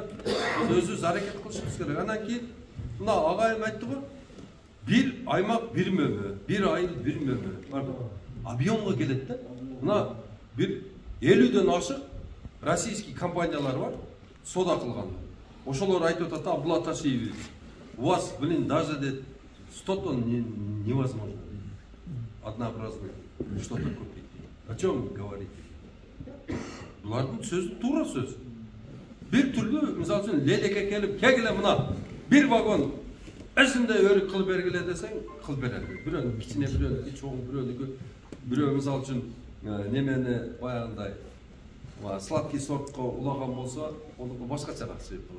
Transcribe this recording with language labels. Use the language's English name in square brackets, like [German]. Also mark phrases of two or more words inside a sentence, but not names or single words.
[Kyrgyz] Өзүбүз аракет кылышыбыз керек. Анан кийин мына агайым айтты го, бир аймак бир мөмө, бир айыл бир мөмө. Объемго келет да. Мына бир 50ден ашык российский компаниялар бар, сода кылган. Ошолор айтып атат, Абдулаташиев, [Russian] у вас, даже 100 тонн невозможно. Однообразно что-то купить. О чем говорите? [Kyrgyz] Булардын сөзү туура сөз. Бир түрлүү, мисалы үчүн, лелеке келип, кегиле мына бир вагон эсинде өрүк кылып бергиле десең, кылып берет. Бирөөнү кичине, бирөөнү чоң, бирөө мисалы үчүн немени баягындай сладкий сортко улаган болсо, онуку башкачараак чыгып калат.